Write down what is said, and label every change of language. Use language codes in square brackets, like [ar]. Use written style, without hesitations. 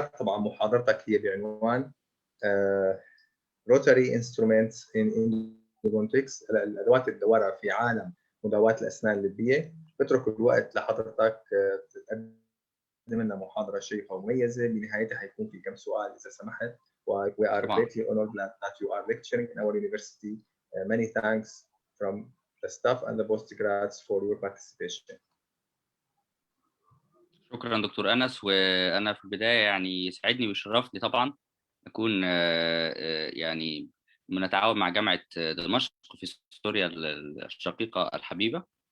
[ar] طبعا محاضرتك هي بعنوان [en] Rotary Instruments in Endodontics، [ar] الأدوات الدوارة في عالم مداواة الأسنان اللبية. بترك الوقت لحضرتك تقدم لنا محاضرة شيقة ومميزة، بنهايتها حيكون في كم سؤال إذا سمحت. [en] We are greatly honored that you are lecturing in our university. Many thanks from the staff and the postgrads for your participation. [ar] شكرا دكتور أنس. وأنا في البداية يعني يسعدني ويشرفني طبعا أكون يعني بنتعاون مع جامعة دمشق في سوريا الشقيقة الحبيبة.